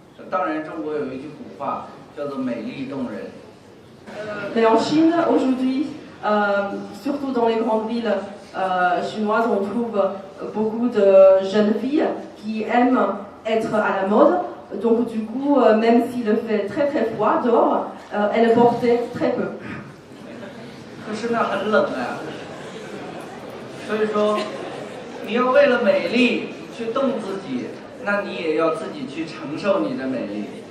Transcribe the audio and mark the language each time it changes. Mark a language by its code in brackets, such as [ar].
[zh] 当然，中国有一句古话叫做“美丽动人”。 [fr] Mais en Chine, aujourd'hui, surtout dans les grandes villes chinoises, on trouve beaucoup de jeunes filles qui aiment être à la mode. Donc du coup, même s'il fait très très froid dehors, elles portaient très peu. [zh] 可是那很冷啊，所以说，你要为了美丽去动自己，那你也要自己去承受你的美丽。